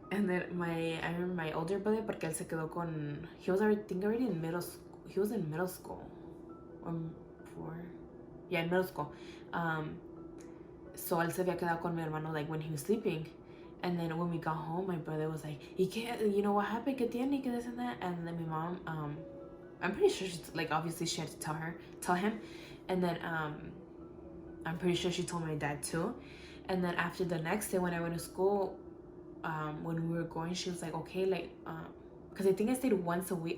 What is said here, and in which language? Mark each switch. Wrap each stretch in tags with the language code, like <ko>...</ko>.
<en>And then I remember my older brother,</en> <es>porque él se quedó con,</es> <en>he was already, I think already in middle school. He was in middle school, in middle school.</en> <es>So él se había quedado con mi hermano</es> <en>like when he was sleeping. And then when we got home, my brother was like,</en> <es>¿Y qué,</es> <en>you know what happened?</en> <es>¿Qué tiene?</es> <en>¿Qué this and that? And then my mom, I'm pretty sure she's like, obviously she had to tell him. And then I'm pretty sure she told my dad too. And then after the next day when I went to school, when we were going, she was like, okay, like because I think I stayed once a week.</en>